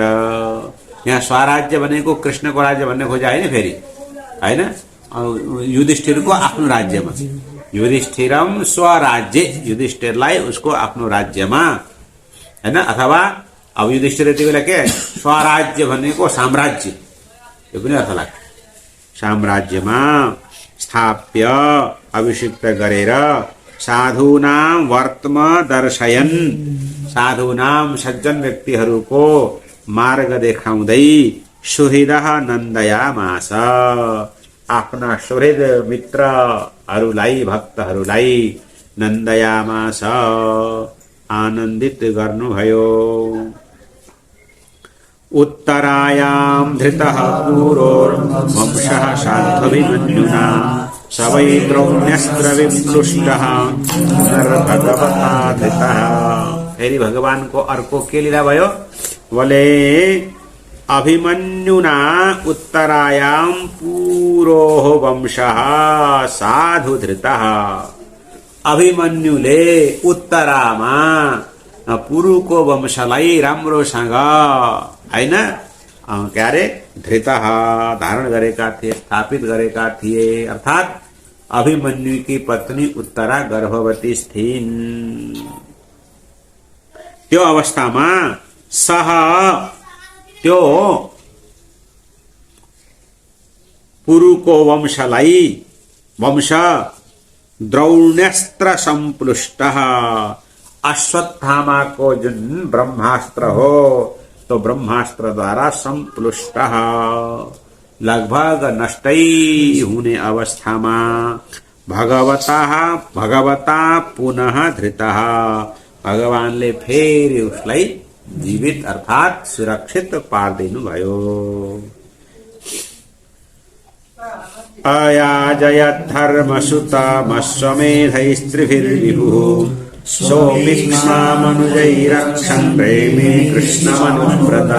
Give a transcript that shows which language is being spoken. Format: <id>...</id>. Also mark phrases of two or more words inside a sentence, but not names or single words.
<ne>यहाँ स्वराज्य भनेको कृष्णको राज्य भन्ने खोजा होइन फेरि, हैन, युधिष्ठिरको आफ्नो राज्यमा, युधिष्ठिरम स्वराज्य, युधिष्ठिरलाई उसको आफ्नो राज्यमा, हैन। अथवा अब युधिष्ठिर यति बेला के स्वराज्य भनेको साम्राज्य, यो पनि अर्थ लाग्छ। साम्राज्यमा स्थाप्य अभिषिक्त गरेर</ne> <sa>साधूनां वर्तम दर्शयन्,</sa> <ne>साधूनां सज्जन व्यक्तिहरूको मार्ग देखाउँदै सुहृदः नन्दयामास, आफ्ना सुहृद मित्रहरूलाई, भक्तहरूलाई नन्दयामास, आनन्दित गर्नुभयो।</ne> <sa>उत्तरायां धृतः पूरोर्वंशः शान्तभिमन्युना स वै द्रौण्यस्त्रविप्लुष्टः पुनर्भगवता धृतः।</sa> <ne>फेरि भगवानको अर्को के लीला भयो?</ne> <sa>बोले अभिमन्युना उत्तरायां पूरोः वंशः साधु धृतः।</sa> <ne>अभिमन्युले उत्तरामा पुरुको वंशलाई राम्रोसँग, हैन, के अरे धृतः धारण गरेका थिए, स्थापित गरेका थिए। अर्थात अभिमन्यु</ne> <hi>की पत्नी</hi> <ne>उत्तरा गर्भवती थिइन्। त्यो अवस्थामा सह त्यो पुरुको वंशलाई, वंश</ne> <sa>द्रौण्यस्त्र संप्लुष्टः,</sa> <ne>अश्वत्थामाको जुन ब्रह्मास्त्र हो तो ब्रह्मास्त्र द्वारा संप्लुष्टः, लगभग नष्टै हुने अवस्थामा</ne> <sa>भगवता पुनः धृतः,</sa> <ne>भगवानले फेरि उसलाई जीवित अर्थात सुरक्षित पारिदिनु भयो।</ne> <sa>अयाजयद्धर्मसुतमश्वमेधैस्त्रिभिर्विभुः सोऽपीक्ष्णामनुजैरक्षन् प्रेमे कृष्णमनुव्रतः।</sa>